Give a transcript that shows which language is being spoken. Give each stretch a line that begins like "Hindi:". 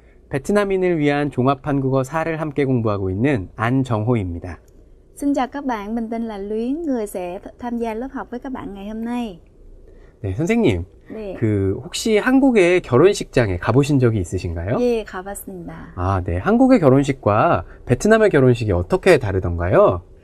Korean: 베트남인을 위한 종합한국어 4를 함께 공부하고 있는 안정호입니다.
Vietnamese: Xin chào các bạn, mình tên là Luyến, người sẽ tham gia lớp học với các bạn ngày hôm nay.
Korean: 네, 선생님. 네. 혹시 한국의 결혼식장에 가보신 적이 있으신가요? 예, 가봤습니다. 아, 네. 한국의 결혼식과 베트남의 결혼식이 어떻게 다르던가요?